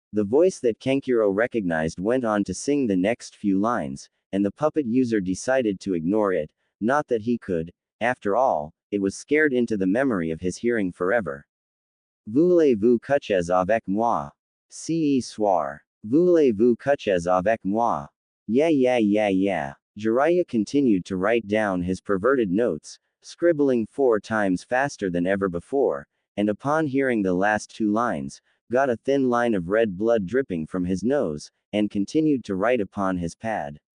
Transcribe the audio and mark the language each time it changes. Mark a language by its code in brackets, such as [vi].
[en] The voice that Kankuro recognized went on to sing the next few lines, and the puppet user decided to ignore it, not that he could, after all, it was scared into the memory of his hearing forever. [fr] Voulez-vous coucher avec moi? Ce soir. Voulez-vous coucher avec moi? [en] Yeah. Jiraiya continued to write down his perverted notes, scribbling 4 times faster than ever before, and upon hearing the last 2 lines, got a thin line of red blood dripping from his nose, and continued to write upon his pad.